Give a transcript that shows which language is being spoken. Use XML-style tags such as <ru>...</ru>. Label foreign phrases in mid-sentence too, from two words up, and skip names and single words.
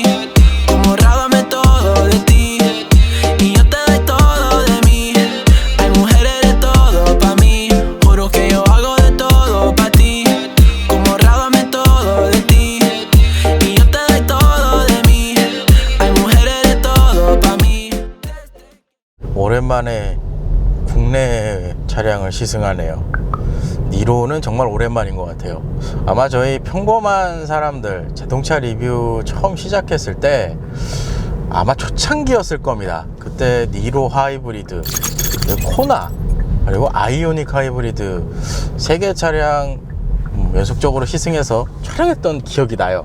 <es>Como rábame todo de ti. Y yo te doy todo de mí. Hay mujeres de todo pa' mí. Juro que yo hago de todo pa' ti. Como rábame todo de ti. Y yo te doy todo de mí. Hay mujeres de todo pa' mí.</es> <ko>오랜만에 국내 차량을 시승하네요. 니로는 정말 오랜만인 것 같아요. 아마 저희 평범한 사람들 자동차 리뷰 처음 시작했을 때 아마 초창기였을 겁니다. 그때 니로 하이브리드, 코나, 그리고 아이오닉 하이브리드 3개 차량 연속적으로 시승해서 촬영했던 기억이 나요.</ko>